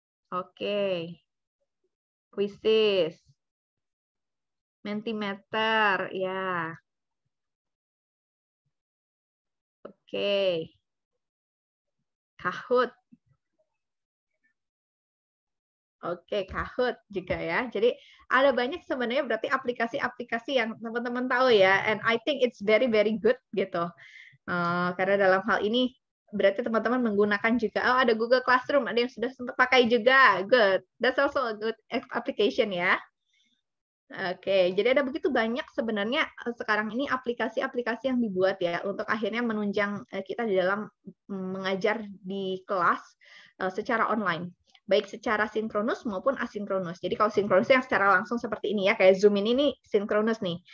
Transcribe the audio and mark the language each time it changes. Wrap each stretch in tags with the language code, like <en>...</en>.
<id>Oke. Quizzes. Mentimeter, ya. Oke. Kahoot. Oke, Kahoot juga ya. Jadi ada banyak sebenarnya berarti aplikasi-aplikasi yang teman-teman tahu ya.</id> <en>And I think it's very very good gitu.</en> <id>Karena dalam hal ini berarti teman-teman menggunakan juga. Oh, ada Google Classroom, ada yang sudah sempat pakai juga.</id> <en>Good. That's also a good application ya.</en> <id>Oke, jadi ada begitu banyak sebenarnya sekarang ini aplikasi-aplikasi yang dibuat ya untuk akhirnya menunjang kita di dalam mengajar di kelas secara online. Baik secara sinkronus maupun asinkronus. Jadi kalau sinkronus yang secara langsung seperti ini ya, kayak Zoom ini nih sinkronus nih.</id>